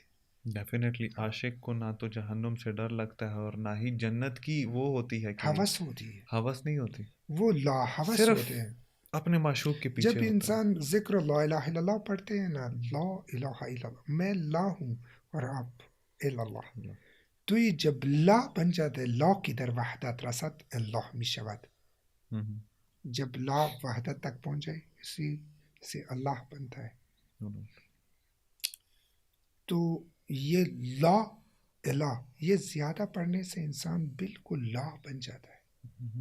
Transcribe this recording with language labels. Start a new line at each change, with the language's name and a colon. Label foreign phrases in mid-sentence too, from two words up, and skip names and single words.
Urdu: ڈیفینیٹلی عاشق کو نہ تو جہنم سے ڈر لگتا ہے اور نہ ہی جنت کی وہ ہوتی ہے کہ ہوس ہوتی ہے. ہوس نہیں ہوتی، وہ لا ہوس صرف ہوتے ہیں. اپنے معشوق کے پیچھے جب انسان ذکر
Arabic: لا الہ الا اللہ
Urdu: پڑھتے ہیں نا،
Arabic: لا الہ الا اللہ،
Urdu: میں لا ہوں اور آپ
Arabic: الا اللہ،
Urdu: تو یہ جب لا بن جاتا ہے،
Persian: لا کی در وحدت رسد اللہ میشود.
Urdu: جب لا وحدت تک پہنچ جائے، اسی سے اللہ بنتا ہے. تو یہ
Arabic: لا الہ،
Urdu: یہ زیادہ پڑھنے سے انسان بالکل لا بن جاتا ہے.